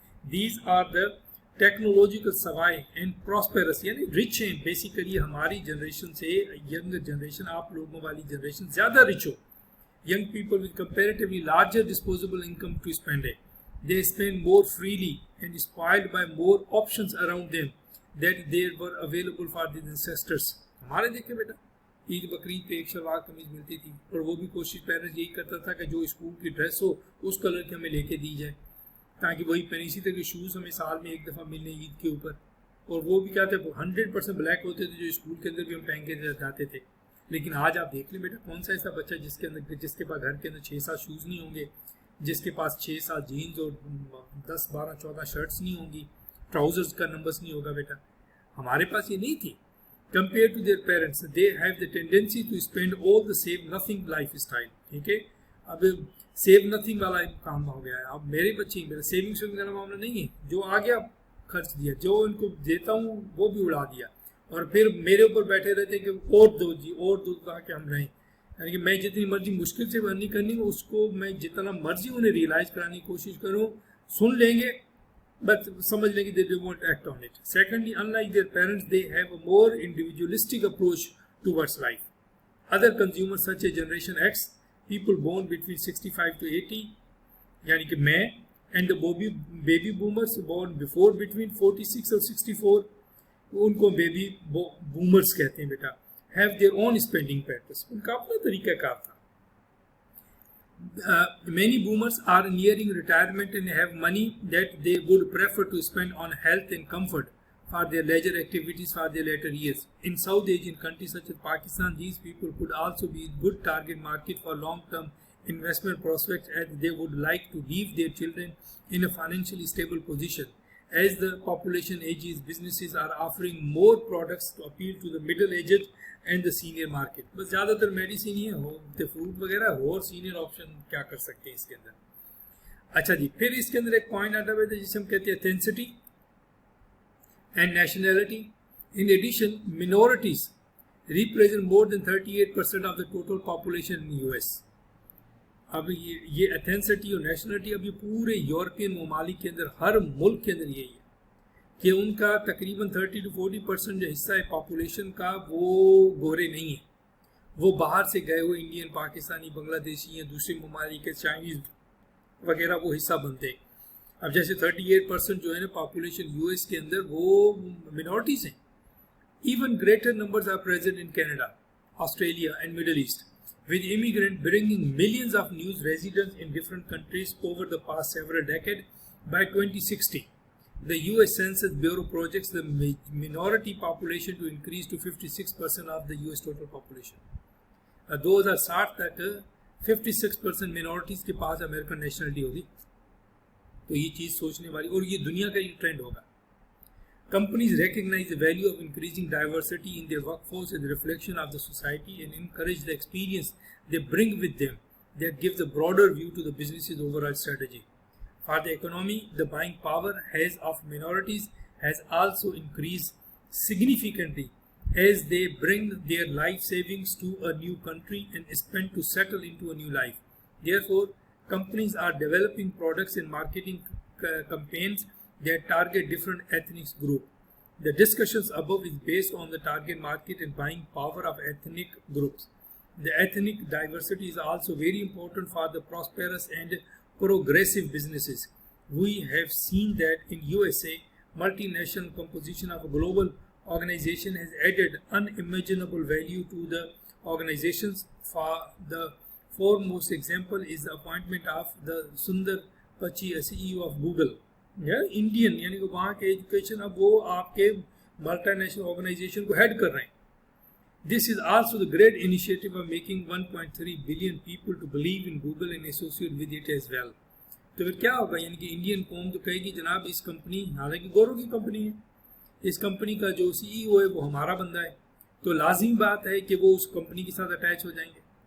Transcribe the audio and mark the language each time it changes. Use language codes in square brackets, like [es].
[en] These are the technological savvy and prosperous, [ur] یعنی rich ہیں basically. ہماری جنریشن سے ینگ جنریشن, آپ لوگوں والی جنریشن زیادہ rich ہو. [en] Young people with comparatively larger disposable income to spend it. They spend more freely and spoiled by more options around them that they were available for their ancestors. [ur] ہمارے دیکھیں بیٹا, عید بقرعید پہ ایک شلوار قمیض ملتی تھی, اور وہ بھی کوشش پیرنٹس یہی کرتا تھا کہ جو اسکول کی ڈریس ہو اس کلر کی ہمیں لے کے دی جائے, تاکہ وہی پہنے. اسی طرح کے شوز ہمیں سال میں ایک دفعہ ملنے عید کے اوپر, اور وہ بھی کیا تھے 100% بلیک ہوتے تھے, جو اسکول کے اندر بھی ہم پہن کے جاتے تھے. لیکن آج آپ دیکھ لیں بیٹا, کون سا ایسا بچہ جس کے پاس گھر کے اندر 6-7 شوز نہیں ہوں گے, جس کے پاس 6-7 جینز اور 10-12-14 شرٹس نہیں ہوں گی, ٹراؤزرز کا نمبرس نہیں ہوگا بیٹا. ہمارے پاس یہ نہیں تھی. [en] Compared to their parents, they have the tendency to spend all the save nothing lifestyle. [ur] ٹھیک ہے, اب سیو نتھنگ والا کام ہو گیا ہے. اب میرے بچے میرا سیونگس کا معاملہ نہیں ہے, جو آ گیا خرچ دیا, جو ان کو دیتا ہوں وہ بھی اڑا دیا, اور پھر میرے اوپر بیٹھے رہتے ہیں کہ اور دو جی اور دو تاکہ ہم رہیں. یعنی کہ میں جتنی مرضی مشکل سے ارننگ کرنی اس کو میں جتنا مرضی انہیں ریئلائز کرانے کی کوشش کروں, سن لیں گے بٹ سمجھ لیں گے [en] they won't act on it. Secondly, unlike their parents, they have a more individualistic approach towards life. Other consumers such as Generation X, people born between 65 to 80, [ur] یعنی کہ میں, [en] and the baby boomers born before between 46 اور 64, [ur] ان کو baby boomers کہتے ہیں بیٹا, [en] have their own spending patterns. [ur] ان کا اپنا طریقہ کار تھا. [en] Many boomers are nearing retirement and have money that they would prefer to spend on health and comfort for their leisure activities for their later years. In South Asian countries such as Pakistan, these people could also be a good target market for long-term investment prospects, as they would like to leave their children in a financially stable position. As the population ages, businesses are offering more products to appeal to the middle-aged and the senior market. [ur] بس زیادہ تر medicine ہی ہے, fruit وغیرہ, اور senior option کیا کر سکتے ہیں اس کے اندر. اچھا جی, پھر اس کے اندر ایک پوائنٹ آتا ہے جسے ہم کہتے ہیں اتھینسٹی and nationality. [en] In addition minorities represent more than 38% of the total population in US. [ur] اب یہ اتھینسٹی اور نیشنلٹی اب یہ پورے یورپین ممالک کے اندر, ہر ملک کے اندر یہی ہے کہ ان کا تقریباً 30 to 40% جو حصہ ہے پاپولیشن کا وہ گورے نہیں ہیں, وہ باہر سے گئے ہوئے انڈین, پاکستانی, بنگلہ دیشی یا دوسرے ممالک کے چائنیز وغیرہ وہ حصہ بنتے ہیں. اب جیسے 38% جو ہے نا پاپولیشن یو ایس کے اندر وہ منورٹیز ہیں. [en] Even greater numbers are present in Canada, Australia and Middle East, with immigrants bringing millions of new residents in different countries over the past several decades. By 2060, the US Census Bureau projects the minority population to increase to 56% of the US total population. [ur] 2060 تک 56% minorities کے پاس American nationality ہوگی. تو یہ چیز سوچنے والی, اور یہ دنیا کا یہ ٹرینڈ ہوگا. [en] Companies recognize the value of increasing diversity in their workforce as a reflection of the society and encourage the experience they bring with them that gives a broader view to the business's overall strategy. For the economy, the buying power of minorities has also increased significantly as they bring their life savings to a new country and spend to settle into a new life. Therefore, companies are developing products and marketing campaigns that target different ethnic groups. The discussions above is based on the target market and buying power of ethnic groups. The ethnic diversity is also very important for the prosperous and progressive businesses. We have seen that in USA, multinational composition of a global organization has added unimaginable value to the organizations. For the foremost example is the appointment of the Sundar Pichai, CEO of Google. [ur] Indian, یعنی کہ وہاں کے education اب وہ آپ کے multi national organization کو head کر رہے ہیں. [en] This is also the great initiative of making 1.3 billion people to blue in Google and associate with it as well. [ur] تو پھر کیا ہوگا, یعنی کہ انڈین قوم تو کہے گی جناب اس کمپنی, حالانکہ گوروں کی کمپنی ہے, اس کمپنی کا جو سی ای او ہے وہ ہمارا بندہ ہے, تو لازمی بات ہے کہ وہ اس کمپنی کے ساتھ اٹیچ ہو جائیں گے.